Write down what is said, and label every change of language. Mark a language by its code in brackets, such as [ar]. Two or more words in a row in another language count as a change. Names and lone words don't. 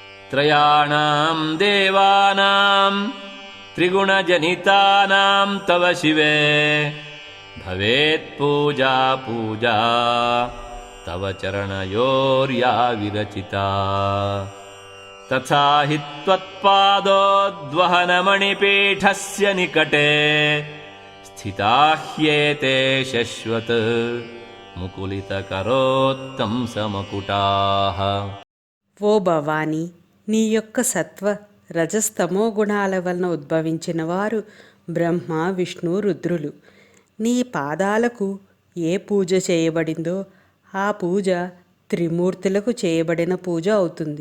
[sa] त्रयाणां देवानां त्रिगुणजनितानां तव शिवे भवेत् पूजा पूजा तव चरणयोर्या विरचिता तथा हि त्वत्पादोद्वहनमणिपीठस्य निकटे स्थिता ह्येते शश्वत् मुकुलितकरोत्तंसमकुटाः। [te] ఓ భవాని, నీ యొక్క సత్వ రజస్తమో గుణాల వలన ఉద్భవించిన వారు బ్రహ్మ విష్ణు రుద్రులు. నీ పాదాలకు ఏ పూజ చేయబడిందో ఆ పూజ త్రిమూర్తులకు చేయబడిన పూజ అవుతుంది.